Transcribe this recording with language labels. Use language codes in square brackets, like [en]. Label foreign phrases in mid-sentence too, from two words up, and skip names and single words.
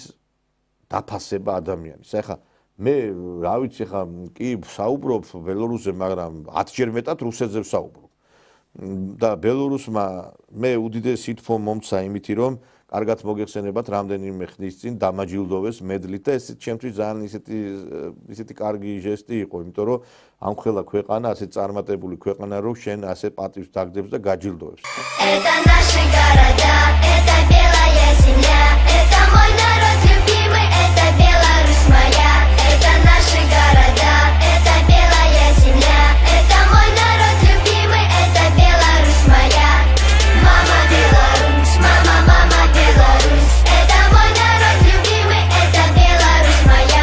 [ka] დაფასება ადამიანის ეხლა მე რა ვიცი ხა კი საუბრობ ბელორუსზე მაგრამ 10-ჯერ მეტად რუსეთზე ვსაუბრობ და ბელორუსმა მე უდიდესი თქო მომცა იმითი რომ კარგად მოგეხსენებათ რამდენიმე ხნის წინ დამაჯილდოვეს მედლით და ეს ჩემთვის ძალიან ისეთი კარგი ჟესტი იყო იმიტომ რომ ამ ყველა ქვეყანა ასე წარმატებული ქვეყანა რომ შენ ასე პატივს დაგდებს და გაჯილდოვებს [ru] Это наши города это белая земля это мой народ любимый это Беларусь моя это наши города это белая земля это мой народ любимый это Беларусь моя мама Беларусь мама мама Беларусь это мой народ любимый это Беларусь моя